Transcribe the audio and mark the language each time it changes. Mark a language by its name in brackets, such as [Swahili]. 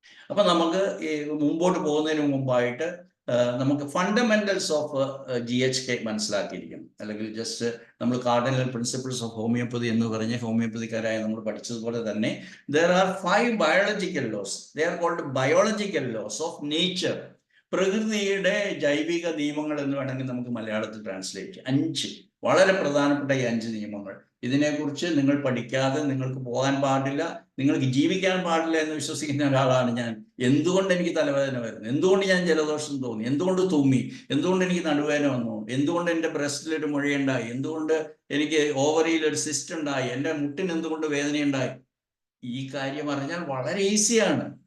[Malayalam] അപ്പൊ നമുക്ക് മുമ്പോട്ട് പോകുന്നതിന് മുമ്പായിട്ട് നമുക്ക് ഫണ്ടമെന്റൽസ് ഓഫ് GHK മനസ്സിലാക്കിയിരിക്കണം. അല്ലെങ്കിൽ ജസ്റ്റ് നമ്മൾ കാർഡിനൽ പ്രിൻസിപ്പിൾസ് ഓഫ് ഹോമിയോപ്പതി എന്ന് പറഞ്ഞ് ഹോമിയോപ്പതിക്കാരായ നമ്മൾ പഠിച്ചതുപോലെ തന്നെ [English] there are 5 biological laws. They are called biological laws of nature. [Malayalam] പ്രകൃതിയുടെ ജൈവിക നിയമങ്ങൾ എന്ന് വേണമെങ്കിൽ നമുക്ക് മലയാളത്തിൽ ട്രാൻസ്ലേറ്റ് ചെയ്യാം. 5 വളരെ പ്രധാനപ്പെട്ട ഈ 5 നിയമങ്ങൾ. ഇതിനെക്കുറിച്ച് നിങ്ങൾ പഠിക്കാതെ നിങ്ങൾക്ക് പോകാൻ പാടില്ല, നിങ്ങൾക്ക് ജീവിക്കാൻ പാടില്ല എന്ന് വിശ്വസിക്കുന്ന ഒരാളാണ് ഞാൻ. എന്തുകൊണ്ട് എനിക്ക് തലവേദന വരുന്നു, എന്തുകൊണ്ട് ഞാൻ ജലദോഷം തോന്നി, എന്തുകൊണ്ട് തുമ്മി, എന്തുകൊണ്ട് എനിക്ക് നടുവേദന വന്നു, എന്തുകൊണ്ട് എൻ്റെ ബ്രസ്റ്റിലൊരു മുഴയുണ്ടായി, എന്തുകൊണ്ട് എനിക്ക് ഓവറിയിൽ ഒരു സിസ്റ്റ് ഉണ്ടായി, എൻ്റെ മുട്ടിന് എന്തുകൊണ്ട് വേദനയുണ്ടായി, ഈ കാര്യം അറിഞ്ഞാൽ വളരെ ഈസിയാണ്.